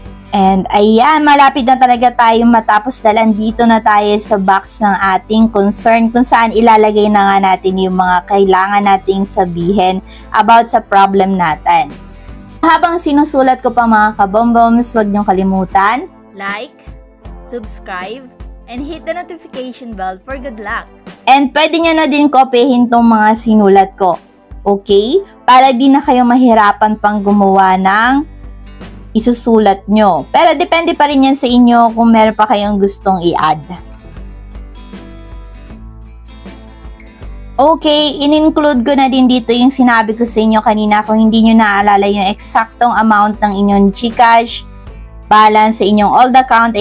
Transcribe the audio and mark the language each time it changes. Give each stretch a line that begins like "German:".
Filipino: And ayan, malapit na talaga tayo matapos dahil dito na tayo sa box ng ating concern kung saan ilalagay na nga natin yung mga kailangan nating sabihin about sa problem natin. Habang sinusulat ko pa mga kabomboms, huwag niyong kalimutan.
English: Like, subscribe, and hit the notification bell for good luck.
Filipino: And pwede niyo na din kopyahin tong mga sinulat ko. Okay? Para di na kayo mahirapan pang gumawa ng isusulat nyo. Pero depende pa rin yan sa inyo kung meron pa kayong gustong i-add. Okay, in-include ko na din dito yung sinabi ko sa inyo kanina kung hindi nyo naaalala yung eksaktong amount ng inyong GCash balance sa inyong old account.